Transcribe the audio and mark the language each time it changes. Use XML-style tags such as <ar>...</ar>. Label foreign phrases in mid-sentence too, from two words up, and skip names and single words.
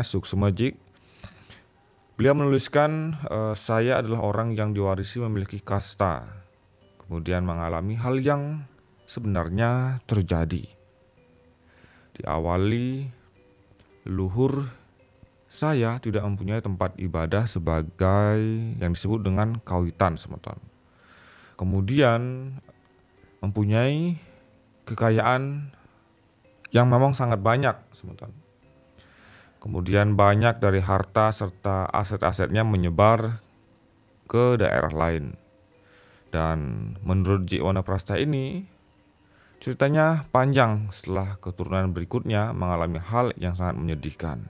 <id>Suksma Jik, beliau menuliskan, saya adalah orang yang diwarisi memiliki kasta, kemudian mengalami hal yang sebenarnya terjadi. Diawali, leluhur saya tidak mempunyai tempat ibadah sebagai yang disebut dengan kawitan semeton. Kemudian mempunyai kekayaan yang memang sangat banyak semeton. Kemudian banyak dari harta serta aset-asetnya menyebar ke daerah lain. Dan menurut Jikwana Prasta ini, ceritanya panjang setelah keturunan berikutnya mengalami hal yang sangat menyedihkan.</id>